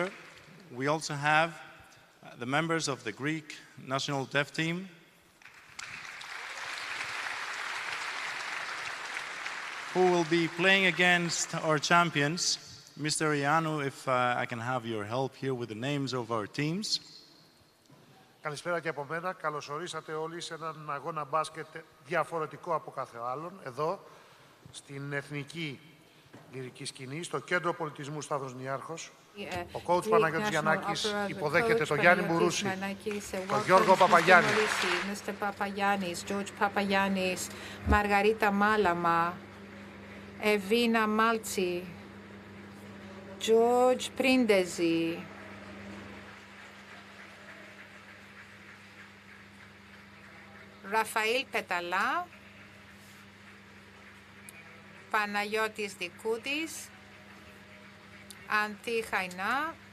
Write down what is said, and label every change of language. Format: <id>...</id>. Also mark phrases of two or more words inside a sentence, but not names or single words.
<en>We also have the members of the Greek national deaf team. Who will be playing against our champions. Mr. Ianu, if I can have your help here with the names of our teams.</en> <el>Καλησπέρα και από μένα. Καλώς ορίσατε όλοι σε έναν αγώνα μπάσκετ διαφορετικό από κάθε άλλον. Εδώ, στην εθνική λυρική σκηνή, στο κέντρο πολιτισμού Σταύρος Niarchos. Ο coach Παναγιώτης Γιαννάκης υποδέχεται τον Γιάννη Μπουρούση, τον Γιώργο Παπαγιάννη.</el> <en>Mr. Papagiannis, George Papagiannis, Margarita Malama, Evina Malci, George Prindezi, Rafael Petala, Panagiotis Dikoudis, Antti Haina,</en>